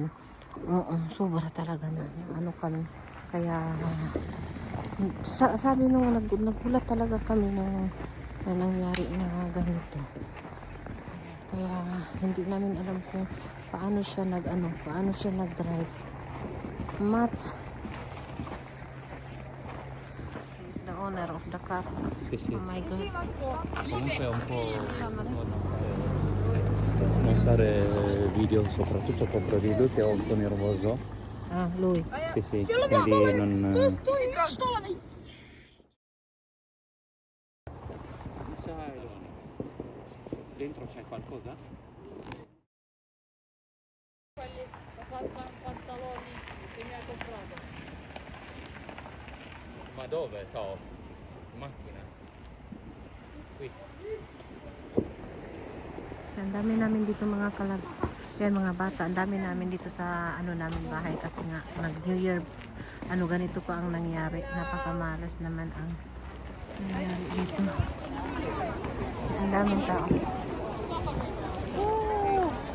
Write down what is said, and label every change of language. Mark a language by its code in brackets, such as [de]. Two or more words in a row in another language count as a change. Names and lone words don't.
[tl] Sobra talaga na. Kami. Kaya, sabi nung nagulat talaga kami na nangyari na ganito. Kaya, hindi namin alam kung paano siya nag-drive. [en] Mats, the owner of the car. [it] Sì, sì. [en] Oh my god. [it] Comunque è un po' non fare video, soprattutto contro di lui che è un po' nervoso. Ah, lui. Sì, sì, quindi non... Dentro c'è qualcosa? Pantaloni che mi ha comprato. Ma dove? Top? Macchina? Qui. [tl] So, ang dami namin dito mga kalabs. Yan mga bata, ang dami namin dito sa namin bahay kasi nga nag-New Year. Ganito pa ang nangyari. Napakamalas naman ang nangyari dito. Ang daming tao. Woo!